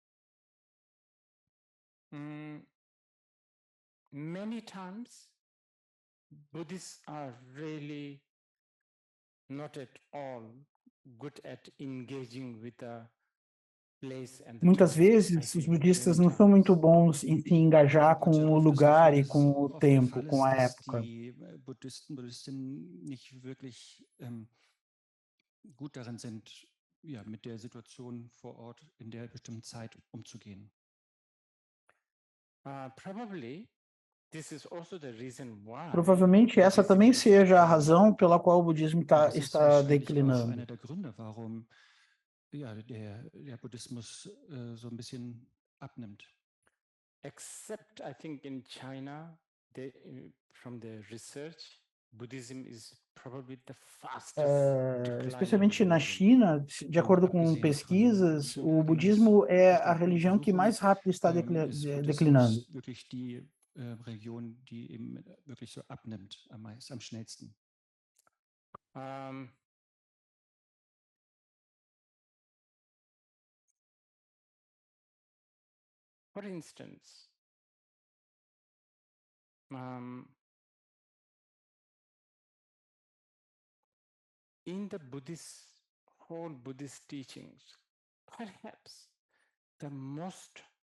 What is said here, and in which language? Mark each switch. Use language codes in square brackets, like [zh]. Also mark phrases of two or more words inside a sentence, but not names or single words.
[en] Many times, Buddhists are really not at all good at engaging with the place and the [pt] Muitas [en] time, I [pt] vezes, os [en] think, [pt] budistas [en] many [pt] não são [en] times. [pt] muito bons em se engajar com o lugar e com o tempo, com a época. [de] Die Buddhistinnen nicht wirklich gut darin sind, ja, mit der Situation vor Ort in der bestimmten Zeit umzugehen. [en] Probably this is also the reason why [pt] Provavelmente essa também seja a razão pela qual o budismo [de] Das ist [pt] está [de] wahrscheinlich auch [pt] declinando. [de] einer der Gründe, warum ja, der Buddhismus so ein bisschen abnimmt. [en] except I think in China, from the research, Buddhism is probably the fastest declining [pt] Especialmente na [en] religion. [pt] China, de acordo com [de] Abgesehen [pt] pesquisas, [de] von [pt] o [de] China, [pt] budismo é a [de] den [pt] religião que mais rápido está [de] ist Buddhismus [pt] declinando. [de] wirklich die Religion, die eben wirklich so abnimmt am schnellsten. [en] For instance, in the whole Buddhist teachings, perhaps the most